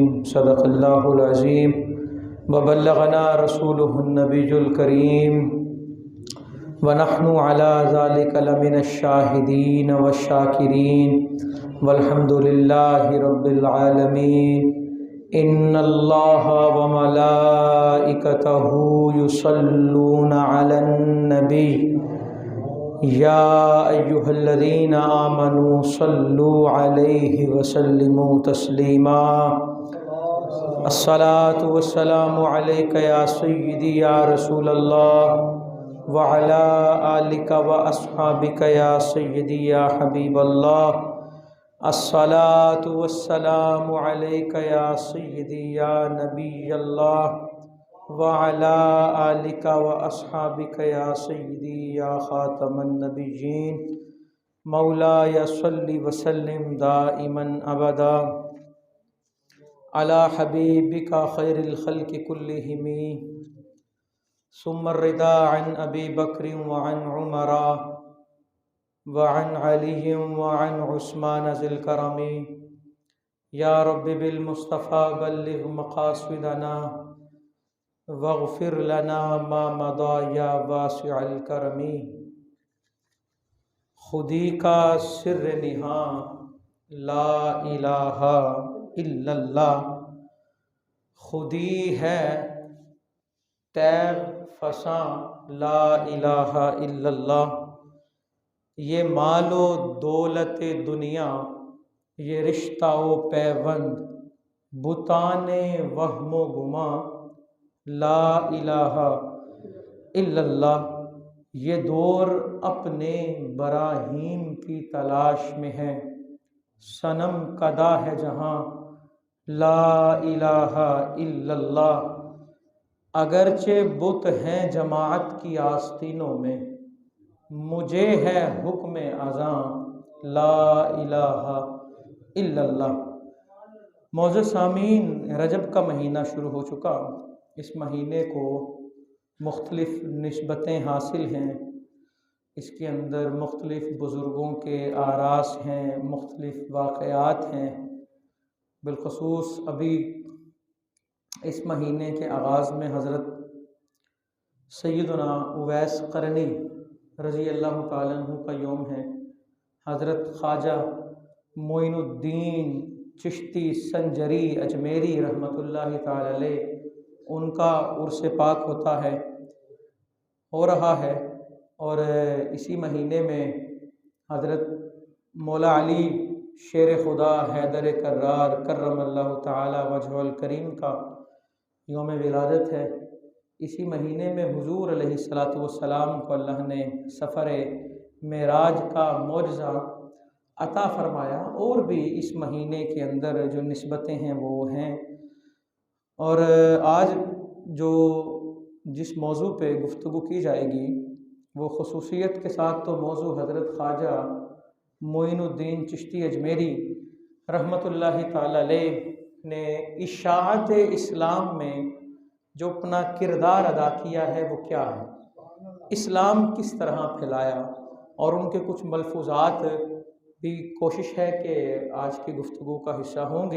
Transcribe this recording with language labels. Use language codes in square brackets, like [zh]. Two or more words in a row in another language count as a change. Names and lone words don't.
[ar] صدق الله العظيم وبلغنا رسوله النبي الكريم ونحن على ذلك لمن الشاهدين والشاكرين والحمد لله رب العالمين. إن الله وملائكته يصلون على النبي يا أيها الذين آمنوا صلوا عليه وسلموا تسليما. الصلاة والسلام عليك يا سيدي يا رسول الله وعلى آلك وأصحابك يا سيدي يا حبيب الله. الصلاة والسلام عليك يا سيدي يا نبي الله وعلى آلك وأصحابك يا سيدي يا خاتم النبيين. مولاي صل وسلم دائما أبدا على حبيبك خير الخلق كلهم ثم الرضا عن أبي بكر وعن عمر وعن علي وعن عثمان ذي الكرم. يا رب بالمصطفى بلغ مقاصدنا واغفر لنا ما مضى يا واسع الكرم. [ur] خودی کا سرِ نہاں [ar] لا إله إلا الله, [ur] خودی ہے تیب فساں [ar] لا إله إلا الله. [ur] یہ مال و دولت دنیا یہ رشتہ و پیبند بتانِ وہم و گماں [ar] لا إله إلا الله. [ur] یہ دور اپنے براہیم کی تلاش میں ہے، صنم کدہ ہے جہاں [ar] لا إله إلا الله. [ur] اگرچہ بت ہیں جماعت کی آستینوں میں، مجھے ہے حکمِ اذاں [ar] لا إله إلا الله. [ur] موجود سامعین، رجب کا مہینہ شروع ہو چکا. اس مہینے کو مختلف نسبتیں حاصل ہیں، اس کے اندر مختلف بزرگوں کے اعراس ہیں، مختلف واقعات ہیں. بالخصوص ابھی اس مہینے کے آغاز میں حضرت سیدنا اویس قرنی [ar] رضي الله تعالى عنه [ur] کا یوم ہے. حضرت خواجہ معین الدین چشتی سنجری اجمیری [ar] رحمة الله تعالى عليه [ur] ان کا عرس پاک ہوتا ہے، ہو رہا ہے. اور اسی مہینے میں حضرت مولا علی شیر خدا حیدر کرار [ar] كرم الله تعالى وجهه الكريم [ur] کا یوم ولادت ہے. اسی مہینے میں حضور [ar] عليه الصلاة والسلام [ur] کو اللہ نے سفر معراج کا معجزہ عطا فرمایا. اور بھی اس مہینے کے اندر جو نسبتیں ہیں وہ ہیں. اور آج جو جس موضوع پہ گفتگو کی جائے گی وہ خصوصیت کے ساتھ تو موضوع حضرت خواجہ معین الدین چشتی اجمیری [ar] رحمة الله تعالى عليه [ur] نے اشاعت اسلام میں جو اپنا کردار ادا کیا ہے وہ کیا ہے، اسلام کس طرح پھیلایا، اور ان کے کچھ ملفوظات بھی کوشش ہے کہ آج کی گفتگو کا حصہ ہوں گے.